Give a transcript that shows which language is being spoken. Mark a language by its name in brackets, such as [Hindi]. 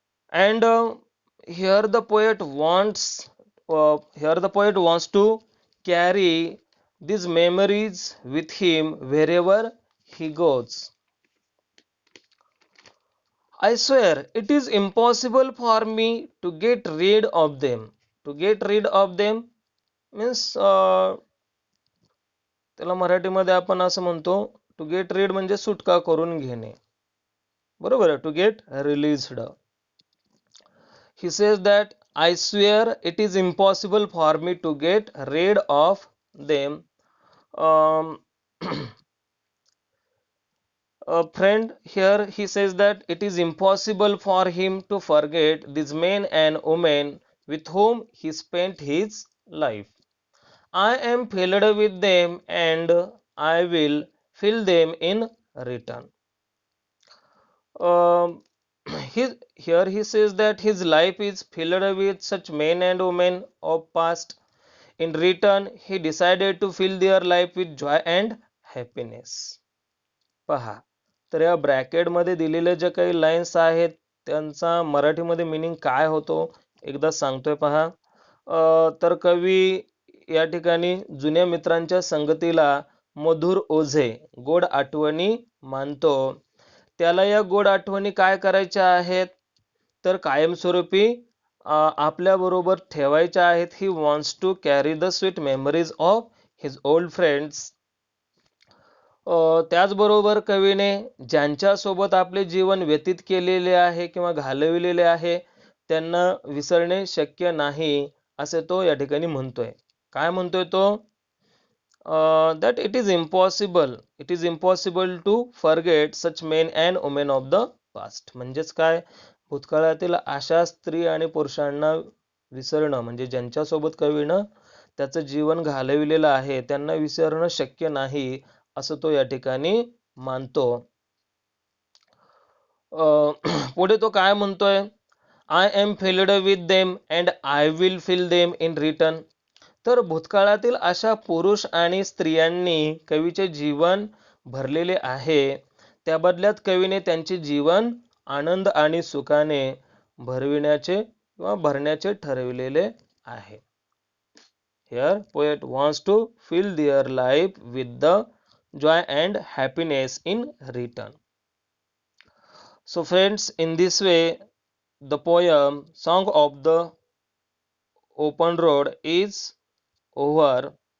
[English] And here the poet wants, here the poet wants to carry these memories with him wherever he goes. I swear it is impossible for me to get rid of them. To get rid of them means [Marathi] त्याला मराठीमध्ये आपण असं म्हणतो [English] to get rid [Marathi] म्हणजे सुटका करून घेणे. बरोबर आहे, [English] To get released. He says that I swear it is impossible for me to get rid of them. Um, a friend here he says that it is impossible for him to forget these men and women with whom he spent his life. I am filled with them and I will fill them in return. Um, here he says that his life is filled with such men and women of past. In return, he decided to fill their life with joy and happiness. [Marathi] पहा, तर या ब्रॅकेटमध्ये दिलेले जे काही lines आहेत त्यांचा मराठीमध्ये meaning काय होतो एकदा सांगतोय पहा. तर कवी या ठिकाणी जुन्या मित्रांच्या संगतीला मधुर ओझे गोड आठवणी मानतो. त्याला या गोड आठवणी काय करायच्या आहेत तर कायमस्वरूपी आपल्या बरोबर ठेवायच्या आहेत. [English] He wants to carry the sweet memories of his old friends. [Marathi] त्याचबरोबर कवीने ज्यांच्यासोबत आपले जीवन व्यतीत केलेले आहे किंवा घालविलेले आहे त्यांना विसरणे शक्य नाही असे तो या ठिकाणी म्हणतोय. काय म्हणतोय तो? [English] that it is impossible to forget such men and women of the past. [Marathi] म्हणजेच काय, भूतकाळातील अशा स्त्री आणि पुरुषांना विसरणं म्हणजे ज्यांच्यासोबत कवीनं त्याचं जीवन घालविलेलं आहे त्यांना विसरणं शक्य नाही असं तो या ठिकाणी मानतो. पुढे तो काय म्हणतोय? [English] I am filled with them and I will fill them in return. [Marathi] तर भूतकाळातील अशा पुरुष आणि स्त्रियांनी कवीचे जीवन भरलेले आहे. त्या बदल्यात कवीने त्यांचे जीवन आनंद आणि सुखाने भरविण्याचे किंवा भरण्याचे ठरविलेले आहे. [English] Here poet wants to fill their life with the joy and happiness in return. So friends, in this way the poem Song of the Open Road is over.